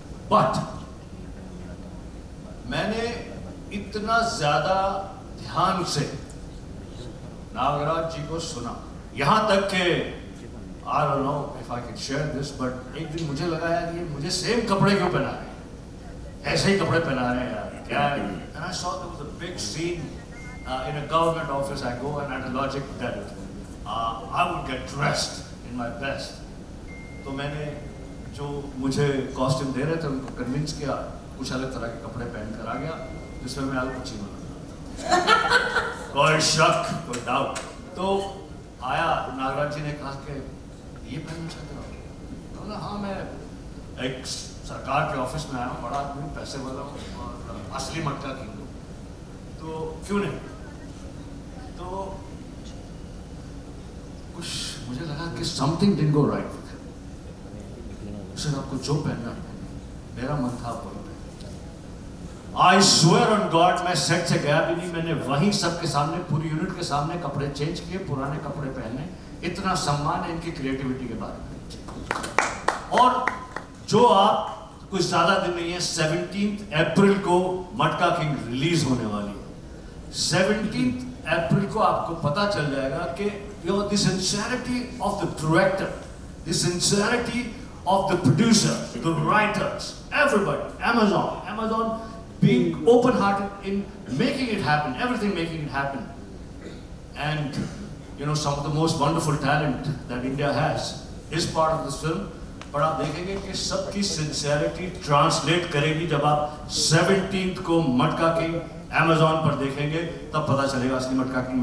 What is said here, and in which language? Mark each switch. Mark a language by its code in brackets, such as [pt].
[hi] But मैंने इतना ज़्यादा ध्यान से नागराज जी को सुना, यहाँ तक कि [en] I don't know if I can share this, [hi] but एक दिन मुझे लगा यार ये मुझे सेम कपड़े क्यों पहना रहे हैं, ऐसे ही कपड़े पहना रहे हैं यार, क्या है? [en] And I saw there was a big scene in a government office. I go and at a logic that I would get dressed in my best. [hi] तो मैंने जो मुझे कॉस्ट्यूम दे रहे थे उनको कन्विंस किया, कुछ अलग तरह के कपड़े पहन कर आ गया जिसमें मैं अल पचिनो लगा। कोई शक, कोई डाउट। तो आया, नागराज जी ने कहा कि ये पहनना चाहते हो? बोला हाँ, मैं एक सरकार के ऑफिस में आया हूँ, बड़ा आदमी, पैसे वाला हूँ और असली मटका की हूँ, तो क्यों नहीं? तो कुछ मुझे लगा कि [en] something didn't go right with him. [hi] Sir आपको जो पहनना है, मेरा मन था वो पहनना। [en] I swear on God, [hi] मैं सेट से गया भी नहीं, मैंने वहीं सबके सामने, पूरी यूनिट के सामने कपड़े चेंज किए, पुराने कपड़े पहने। इतना सम्मान है इनकी क्रिएटिविटी के बारे में। और जो आप कुछ ज्यादा दिन नहीं है, 17 अप्रैल को मटका किंग रिलीज होने वाली है। 17 अप्रैल को आपको पता चल जाएगा कि [en] The sincerity of the director, the sincerity of the producer, the writers, everybody, Amazon being open-hearted in making it happen, everything making it happen, and you know some of the most wonderful talent that India has is part of this film. [hi] पर आप देखेंगे कि सबकी sincerity translate करेगी जब आप 17 को मटका किंग Amazon पर देखेंगे, तब पता चलेगा असली मटका किंग।